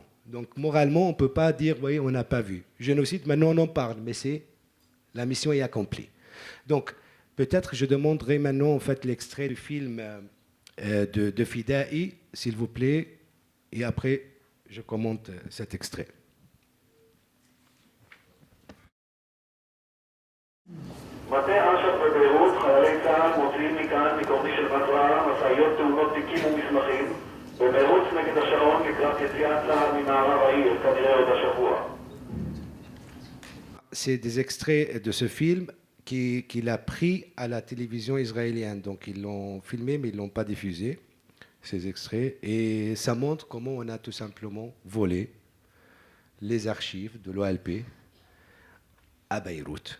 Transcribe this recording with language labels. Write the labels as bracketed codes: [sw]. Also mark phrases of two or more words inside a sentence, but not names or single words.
[fr] Donc, moralement, on ne peut pas dire, oui, on n'a pas vu. Génocide, maintenant on en parle, mais la mission est accomplie. Donc, peut-être je demanderai maintenant, en fait, l'extrait du film de Fida'i, s'il vous plaît, et après, je commente cet extrait. [he] מטה אש"ף בביירות, חיילי צה"ל מוציאים מכאן מקורני של מזרעה, משאיות טעונות תיקים ומסמכים, במרוץ נגד השעון לקראת יציאת צה"ל ממערב העיר, כנראה עוד השבוע. [fr] C'est des extraits de ce film qu'il a pris à la télévision israélienne. Donc ils l'ont filmé, mais ils ne l'ont pas diffusé, ces extraits. Et ça montre comment on a tout simplement volé les archives de l'OLP à Beyrouth.